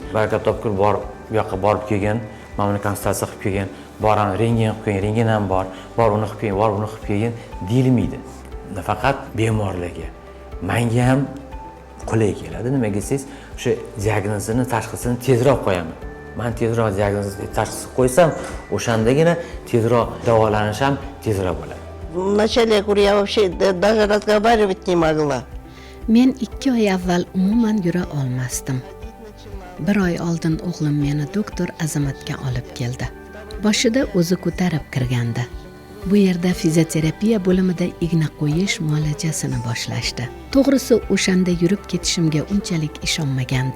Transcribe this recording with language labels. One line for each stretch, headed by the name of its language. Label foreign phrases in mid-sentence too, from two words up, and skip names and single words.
Uzbek: Baraka topkur bor, bu yoqqa borib kelgan, mana konsultatsiya qilib kelgan, boran rentgen qilib kelgan, rentgen ham bor uni qilib kelgan, uni qilib kelgan deyilmaydi. Nafaqat bemorlarga, menga ham qulay keladi. Nimaga desangiz, o'sha diagnozini, tashxisini tezroq qo'yaman. Men tezroq diagnoz tashxis qo'ysam, o'shandagina tezroq davolanish ham tezroq bo'ladi.
Russian: Вначале, я говорю, я вообще даже разговаривать не могла.
Uzbek: Men 2 oy avval umuman yura olmasdim. 1 oy oldin o'g'lim meni doktor Azamatga olib keldi. Boshida o'zi ko'tarib kirgandi. Bu yerda fizioterapiya bo'limida igna qo'yish muolajasini boshlashdi. To'g'risi, o'shanda yurib ketishimga unchalik ishonmagandim.